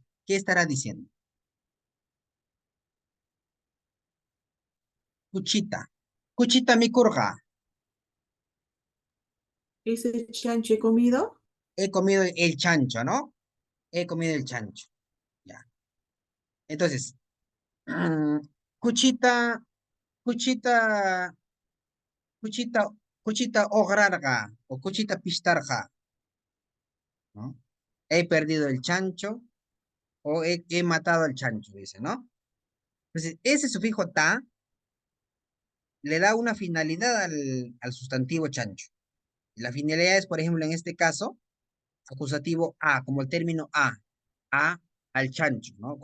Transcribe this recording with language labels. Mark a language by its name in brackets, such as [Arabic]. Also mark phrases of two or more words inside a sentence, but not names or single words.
[Spanish] ¿Qué estará diciendo? Cuchita. [Quechua] Cuchita mi curja. [Spanish] Ese chancho he comido. He comido el chancho, ¿no? He comido el chancho. Ya. Entonces, [Quechua] mm, cuchita, cuchita, cuchita, cuchita ograrga o cuchita pistarja, [Spanish] ¿no? He perdido el chancho O he matado al chancho, dice, ¿no? Entonces, ese sufijo ta le da una finalidad al sustantivo chancho. La finalidad es, por ejemplo, en este caso, acusativo a, como el término a al chancho, ¿no?